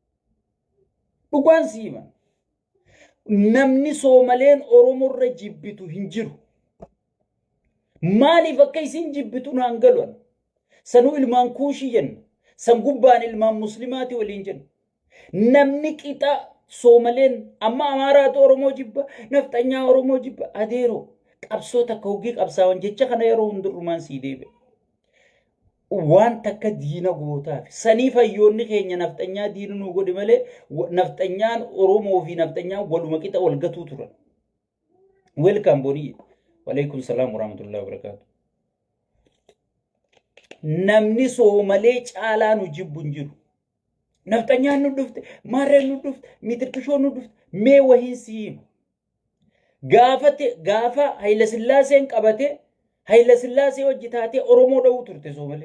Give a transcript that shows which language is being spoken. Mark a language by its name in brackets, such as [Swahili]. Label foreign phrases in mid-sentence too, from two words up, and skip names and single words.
[Oromo] dhugaan siiman namni soomaleen oromorra jibbitu hin jiru maaliif akka isin jibbitu naan galuan sanuu ilmaan kuushii jenna san gubbaan ilmaan muslimaati waliin jenna namni qixa soomaleen amma amaaraatu oromoo jibba nafxanyaa oromoo jibba adeeroo qabsoo takka hogii qabsaawan jecha kana yeroo hundurrumaan sii deebe waan takka diina gootaaf saniif hayyoonni keenya nafxanyaa diina nu godhe malee nafxanyaan oromoo fi nafxanyaan waluma qixa wal gatuu turan welcome bonii [Arabic] وعليكم السلام ورحمة الله وبركاته [Oromo] namni soomalee caalaa nu jibbu jiru nafxanyaan nu dhufte maarreen nu dhufte miitirkishoon nu dhufte mee wahiin siima gaafa Haile Sillaaseen qabate Hayla Sillaasee hojjetaatee Oromoo dha'uu turte Soomalee.